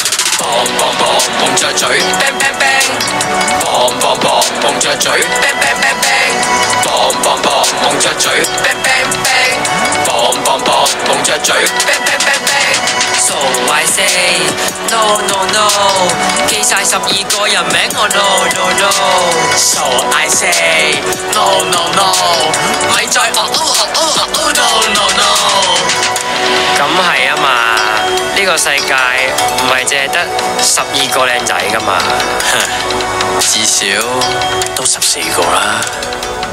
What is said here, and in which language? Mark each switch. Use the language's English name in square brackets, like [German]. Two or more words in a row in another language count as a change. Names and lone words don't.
[Cantonese] 碰着嘴 ， [English] bang bang bang， [Cantonese] 碰着嘴 ， [English] bang bang bang bang， [Cantonese] 碰着嘴 ， [English] bang bang bang， [Cantonese] 碰着嘴 ， [English] bang bang bang bang。 So I say no no no， [Cantonese] 記晒12個人名我 [English] no no no。 So I say no no no， [Cantonese] 咪再 [English] no no no。 [Cantonese] 咁係啊嘛，呢個世界唔係淨係得12個靚仔噶嘛，至少都14個啦。